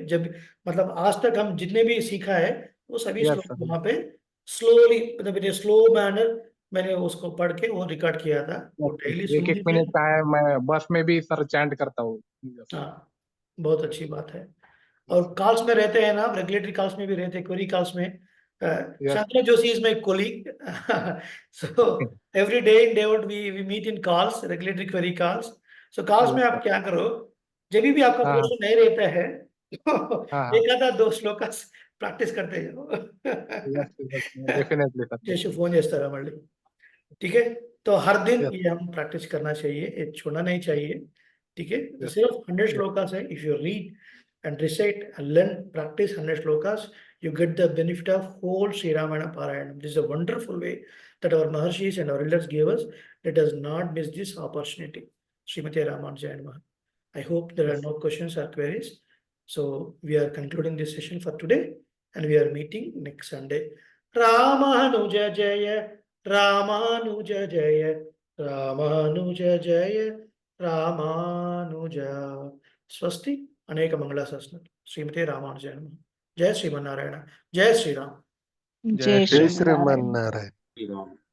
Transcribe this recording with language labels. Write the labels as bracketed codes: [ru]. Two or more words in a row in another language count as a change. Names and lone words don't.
[hi] जब मतलब आज तक हम जितने भी सीखा है वो सभी [en] Yes, [hi] श्लोक [en] sir. [hi] वहां पे स्लोली, मतलब [en] slow manner [hi] मैंने उसको पढ़ के वो रिकॉर्ड किया था। वो डेली सुन एक लीजिए। मिनट का है, मैं बस में भी सर चैंट करता हूँ। हाँ, बहुत अच्छी बात है। और कॉल्स में रहते हैं ना, [en] regulatory calls [hi] में भी रहते हैं, [en] query calls [hi] में। [en] Shantanu Joshi is my colleague. So every day in David we meet in calls, regulatory query calls. So calls [hi] में आप क्या करो, जब भी आपका पोर्शन नहीं रहता है एक आधा दो श्लोक प्रैक्टिस करते जाओ। [en] definitely sir, [hi] जैसे फोन [te] చేస్తారా మళ్ళీ, [hi] ठीक है? तो हर दिन ये हम प्रैक्टिस करना चाहिए, ये छोड़ना नहीं चाहिए, ठीक है? तो सिर्फ 100 श्लोकास है. [en] If you read and recite and learn, practice 100 shlokas, you get the benefit of whole Sri Ramayana Parayanam. This is a wonderful way that our Maharshis and our elders gave us. Let us not miss this opportunity. [sa] श्रीमती रामानुजाय नमः. [en] I hope there are no questions or queries. So we are concluding this session for today, and we are meeting next Sunday. [sa] रामानुज जय, रामानुज जय, रामानुज जय, रामानुज. Swasti. अनेक मंगलाशासन. श्रीमती रामानुजाय नमः. [hi] जय श्रीमन्नारायण. जय श्री राम. जय जय श्रीमन्नारायण.